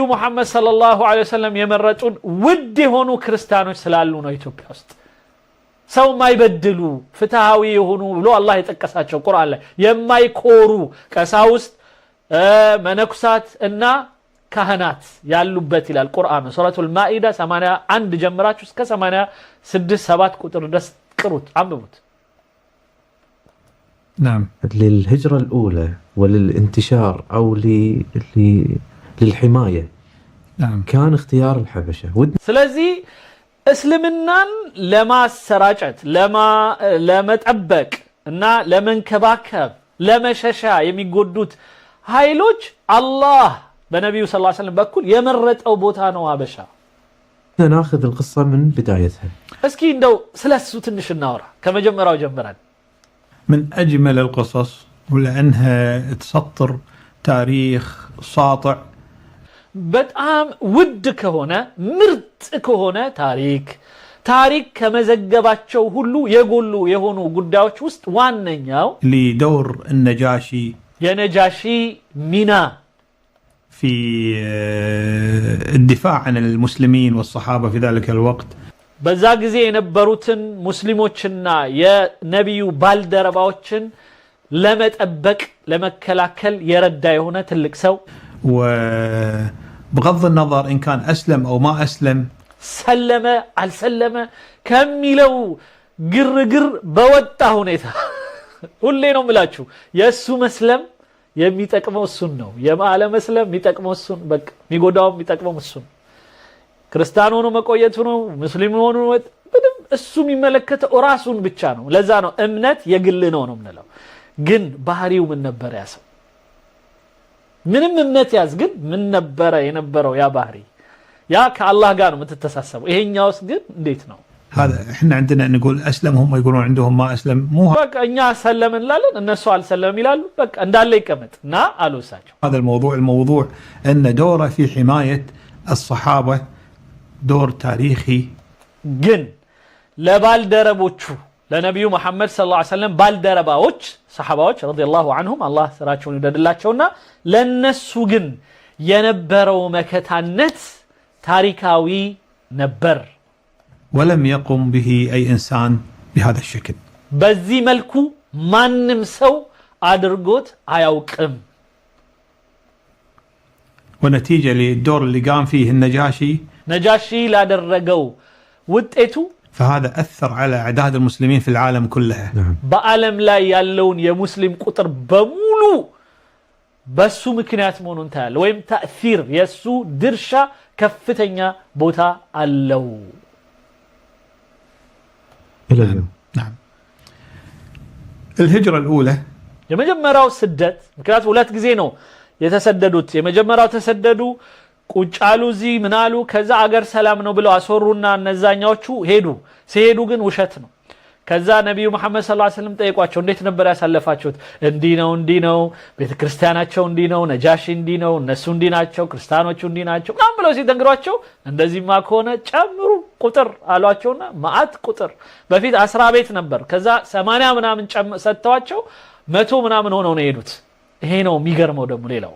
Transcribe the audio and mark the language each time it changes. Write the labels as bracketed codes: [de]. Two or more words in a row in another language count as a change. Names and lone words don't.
[am] መሐመድ [ar] صلى الله عليه وسلم [am] የመረጡን ውድ የሆኑ ክርስቲያኖች ስላሉ ነው ኢትዮጵያ ውስጥ ሰው ማይበድሉ ፍትሃዊ የሆኑ ብሎ አላህ የጠቀሳቸው ቁርአን ላይ የማይኮሩ ቀሳውስት መነኩሳት እና ካህናት ያሉበት ይላል ቁርአን ሱረቱል ማኢዳ 81 ጀምራችሁ እስከ 86 7 ቁጥር ድረስ ቅሩት አንብቡት [ar] نعم للهجرة الأولى وللانتشار أو للحماية نعم كان اختيار الحبشة [am] ስለዚህ እስልምናን ለማሰራጨት ለመጠበቅ እና ለመንከባከብ ለመሸሻ የሚጎዱት ኃይሎች አላህ በነብዩ [ar] صلى الله عليه وسلم [am] በኩል የመረጠው ቦታ ነው ሐበሻ [ar] ناخذ القصة من بدايتها [am] እስኪ እንደው ስለሱ ትንሽ እናወራ ከመጀመሪያው ጀምረን [ar] من أجمل القصص ولأنها تسطر تاريخ ساطع [am] በጣም ውድ ከሆነ ምርጥ ከሆነ ታሪክ ታሪክ ከመዘገባቸው ሁሉ የጎሉ የሆኑ ጉዳዮች ውስጥ ዋነኛው [ar] لدور النجاشي [am] የነጃሺ ሚና [ar] في الدفاع عن المسلمين والصحابة في ذلك الوقت [am] በዛ ጊዜ የነበሩትን ሙስሊሞችና የነቢዩ ባልደረባዎችን ለመጠበቅ ለመከላከል የረዳ የሆነ ትልቅ ሰው [ar] وبغض النظر إن كان أسلم أو ما أسلم [am] ሰለመ አልሰለመ ከሚለው ግርግር በወጣ ሁኔታ ሁሌ ነው የምላችሁ የሱ መስለም የሚጠቅመው እሱን ነው የማለ መስለም የሚጠቅመው እሱን በቃ የሚጎዳው የሚጠቅመው እሱን ክርስቲያን ሆኖ መቆየቱ ነው ሙስሊም ሆኖ ምንም እሱ የሚመለከተው ራሱን ብቻ ነው ለዛ ነው እምነት የግል ነው የምንለው ግን ባህሪው ምን ነበር ያሰው ምንም እምነት ያዝ ግን ምን ነበር የነበረው ያ ባህሪ ያ ከአላህ ጋር ነው የምትተሳሰበው ይሄኛውስ ግን እንዴት ነው [ar] هذا احنا عندنا نقول اسلم هم يقولون عندهم ما اسلم مو [am] በቃ እኛ ሰለም እንላለን እነሱ አልሰለም ይላሉ በቃ እንዳለ ይቀመጥና አሉሳቸው [ar] هذا الموضوع ان دوره في حمايه الصحابه دور تاريخي [am] ግን ለባልደረቦቹ ለነብዩ መሐመድ [ar] صلى الله عليه وسلم [am] ባልደረባዎች ሰሃባዎች [ar] رضي الله عنهم [am] አላህ ስራቸውን ይወደድላቸውና ለነሱ ግን የነበረው መከታነት ታሪካዊ ነበር [ar] ولم يقم به أي إنسان بهذا الشكل [am] በዚህ መልኩ ማንም ሰው አድርጎት አያውቅም [ar] ونتيجة للدور اللي قام فيه النجاشي [am] نجاشي ላደረገው ውጤቱ [ar] فهذا أثر على أعداد المسلمين في العالم كلها [am] በዓለም ላይ ያለውን የሙስሊም ቁጥር በሙሉ በሱ ምክንያት መሆኑን ታያለ ወይም ተአثير የሱ ድርሻ ከፍተኛ ቦታ አለው [ar] إلى اليوم نعم الهجرة الأولى [am] የመጀመሪያው ስደት ምክንያቱ ሁለት ጊዜ ነው የተሰደዱት የመጀመሪያው ተሰደዱ ቁጫሉ ዚ ምናሉ ከዛ አገር ሰላም ነው ብለው አስወሩና እነዛኛዎቹ ሄዱ ሲሄዱ ግን ውሸት ነው ከዛ ነብዩ መሐመድ [ar] صلى الله عليه وسلم [am] ጠይቋቸው እንዴት ነበር ያሳለፋችሁት እንዲ ነው ቤተክርስቲያናቸው እንዲ ነው ነጃሺ እንዲ ነው እነሱ እንዲ ናቸው ክርስቲያኖቹ እንዲ ናቸው ማን ብለው ሲተንግሯቸው እንደዚህማ ከሆነ ጨምሩ ቁጥር አሏቸውና ማአት ቁጥር በፊት 10 ቤት ነበር ከዛ 80 ምናምን ሰጥተዋቸው 100 ምናምን ሆነው ነው የሄዱት ይሄ ነው የሚገርመው ደግሞ ሌላው